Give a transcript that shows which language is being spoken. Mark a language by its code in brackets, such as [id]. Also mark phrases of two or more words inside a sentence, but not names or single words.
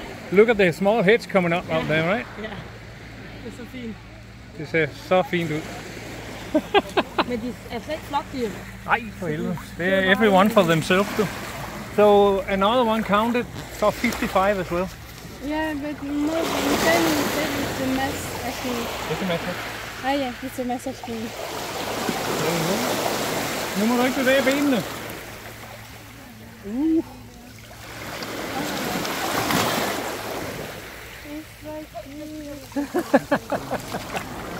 [en] Look at the small heads coming up out there, right? [da] Ja, det er så fint. Det ser så fint ud. Men de er slet ikke flokdyr. Nej, for helvede. Det er [en] everyone for themselves, too. So another one counted, so 55 as well. Yeah, but more than 10 it's a mess actually. It's a matter. Ah yeah, it's a mess actually. [da] Nu må du ikke bevæge benene. [en] It's like